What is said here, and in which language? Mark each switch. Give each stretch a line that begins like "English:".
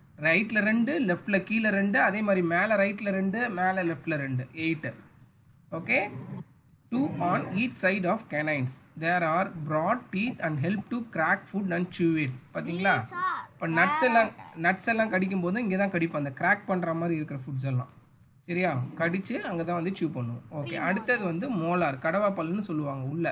Tamil: ரைட்டில் 2, லெஃப்டில் கீழே 2, அதே மாதிரி மேலே ரைட்டில் 2, மேலே லெஃப்டில் 2, 8.
English: Okay, 2 on each side of canines. There are broad teeth and help to crack food and chew it.
Tamil: பார்த்தீங்களா? இப்போ நட்ஸ் எல்லாம் கடிக்கும் போது இங்கே தான் கடிப்போம், அந்த கிராக் பண்ணுற மாதிரி இருக்கிற ஃபுட்ஸ் எல்லாம். சரியா? கடித்து அங்கே தான் வந்து சீவ் பண்ணுவோம். ஓகே, அடுத்தது வந்து மோலார், கடவா பல்லுன்னு சொல்லுவாங்க.